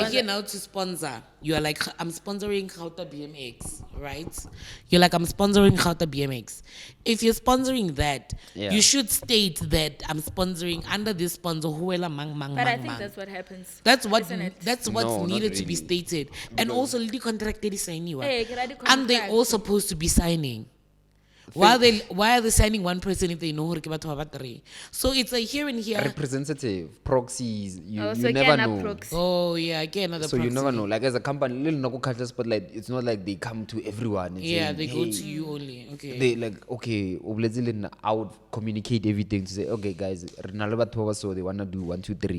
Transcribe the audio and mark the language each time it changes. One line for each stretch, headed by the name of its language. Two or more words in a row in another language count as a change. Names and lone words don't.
English: you're here now to sponsor, you're like, I'm sponsoring Gauta BMX, right? You're like, I'm sponsoring Gauta BMX. If you're sponsoring that, Yeah. you should state that I'm sponsoring under this sponsor, Huela Mang Mang but Mang I think Mang. that's what happens That's what isn't it? that's what's No, not needed to be really. stated. And also the contract that is signing.
Southern Sotho: Eh, ke ra di
English: And they contract. all supposed to be signing. Why are they signing one person if they know
Southern Sotho: hore ke batho ba
English: three? So it's a here and here. Representative, proxies, you So never can a know. proxy. Oh yeah, again another. So you never proxy. know. Like as a company, little no culture spotlight. It's not like they come to everyone. And Yeah, saying, they go "Hey," to you only. Okay. They like okay. I would communicate everything to say, okay, guys, so they wanna do 1, 2, 3.